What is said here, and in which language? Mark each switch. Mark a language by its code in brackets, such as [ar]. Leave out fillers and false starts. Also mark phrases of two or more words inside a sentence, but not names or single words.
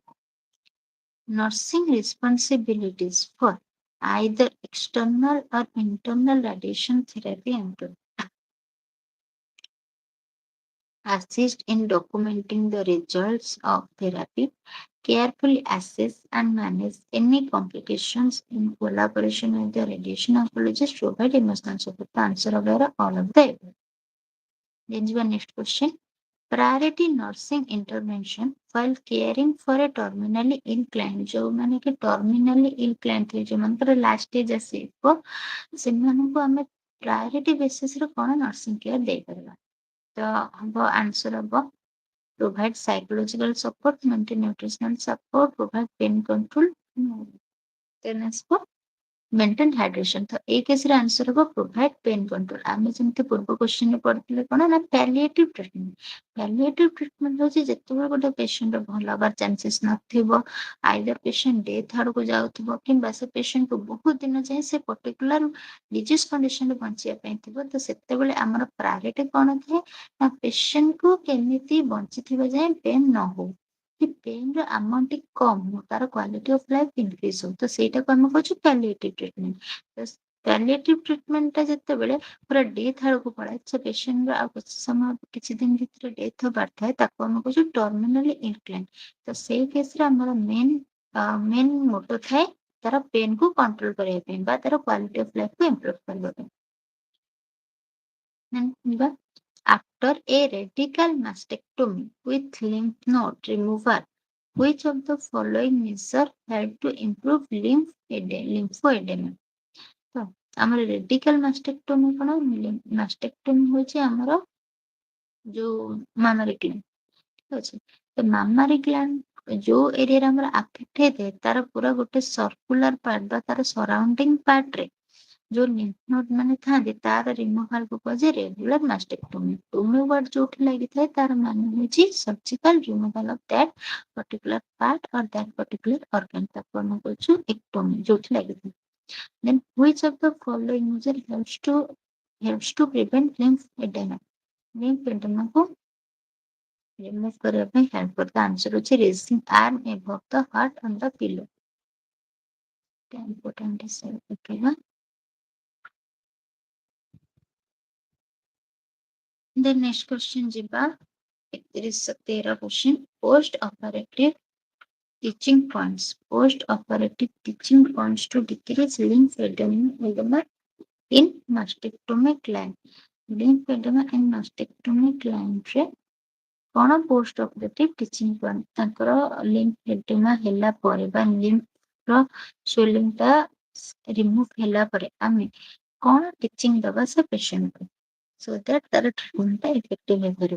[en] Nursing responsibilities for either external or internal radiation therapy include assist in documenting the results of therapy, carefully assess and manage any complications in collaboration with the radiation oncologist, provide emotional support. The answer of all of the above. Then the next question. Priority nursing intervention while caring for a terminally ill client. [or] ଯୋଉମାନେ କି [en] terminally ill client [or] ଥିବେ, ଯୋଉମାନଙ୍କର [en] last stage [or] ଆସିବ, ସେମାନଙ୍କୁ ଆମେ [en] priority basis [or] ରେ କଣ [en] nursing care [or] ଦେଇପାରିବା? ତ ହବ [en] answer ହବ provide psychological support, maintain nutritional support, provide pain control, then ଆସିବ maintain hydration. [or] ତ ଏଇ କେସରେ ଆନ୍ସର ହବ [en] provide pain control. [or] ଆମେ ଯେମିତି ପୂର୍ବ କ୍ୱେଶ୍ଚନରେ ପଢିଥିଲେ କଣ ନା [en] palliative treatment. Palliative treatment [or] ହଉଛି ଯେତେବେଳେ ଗୋଟେ ପେସେଣ୍ଟର ଭଲ ହବାର ଚାନ୍ସେସ୍ ନଥିବ, [en] either patient death [or] ଆଡକୁ ଯାଉଥିବ କିମ୍ବା ସେ ପେସେଣ୍ଟକୁ ବହୁତ ଦିନ ଯାଏଁ ସେ [en] particular disease conditionରେ [or] ବଞ୍ଚିବା ପାଇଁ ଥିବ, ତ ସେତେବେଳେ ଆମର ପ୍ରାୟୋରିଟି କଣ ଥାଏ ନା ପେସେଣ୍ଟକୁ କେମିତି ବଞ୍ଚିଥିବା ଯାଏଁ ପେନ୍ ନ ହଉ, କି [en] painର amount [or] ଟିକେ କମ୍ ହଉ, ତାର [en] quality of life increase [or] ହଉ, ତ ସେଇଟାକୁ ଆମେ କହୁଛୁ [en] palliative treatment. [or] ତ [en] palliative treatmentଟା [or] ଯେତେବେଳେ ପୁରା ଡେଥ୍ ଆଡକୁ ପଳାଏ, ସେ ପେସେଣ୍ଟର ଆଉ କିଛି ସମୟ କିଛି ଦିନ ଭିତରେ ଡେଥ୍ ହବାର ଥାଏ, ତାକୁ ଆମେ କହୁଛୁ [en] terminally ill client. [or] ତ ସେଇ କେସରେ ଆମର [en] main motto [or] ଥାଏ ତାର [en] painକୁ control [or] କରିବା ପାଇଁ ବା ତାର [en] quality of lifeକୁ improve [or] କରିବା ପାଇଁ। [en] After a radical mastectomy with lymph node removal, which of the following measure help to improve lymphoedema? [or] ତ ଆମର [en] radical mastectomy [or] କଣ? ମାଷ୍ଟେକ୍ଟୋମି ହଉଛି ଆମର ଯୋଉ [en] mammary gland, [or] ଠିକ ଅଛି। ତ [en] mammary gland [or] ଯୋଉ ଏରିଆରେ ଆମର ଆଫେକ୍ଟ ହେଇଥାଏ ତାର ପୁରା ଗୋଟେ [en] circular part [or] ବା ତାର [en] surrounding partରେ [or] ଯୋଉ [en] lymph node [or] ମାନେ ଥାନ୍ତି ତାର ରିମୁଭାଲକୁ କୁହାଯାଏ [en] regular mastectomy. tomy word [or] ଯୋଉଠି ଲାଗିଥାଏ ତାର ମାନେ ହଉଛି [en] surgical removal of that particular part or that particular organ, [or] ତାକୁ ଆମେ କହୁଛୁ ଏକ୍ଟୋମି ଯୋଉଠି ଲାଗିଥାଏ। [en] Then which of the following measure helps to prevent lymphedema? [or] Lymphedemaକୁ remove କରିବା ପାଇଁ help କରେ। [en] The answer ହଉଛି raising arm above the heart on the pillow. [or] Important ହିସାବରେ ପକେଇବା। [en] Then next question ଯିବା 13 question. Post operative teaching points. Post operative teaching points to decrease lymphedema in mastectomy client. Lymphedema in mastectomy client [or] ରେ କଣ [en] post operative teaching point? [or] ତାଙ୍କର lymphedema ହେଲା ପରେ ବା lymph ର swelling ଟା remove ହେଲା ପରେ ଆମେ କଣ teaching ଦବା ସେ ପେସେଣ୍ଟକୁ [en] so that [or] ତାର treatment ଟା effective ହେଇପାରିବ।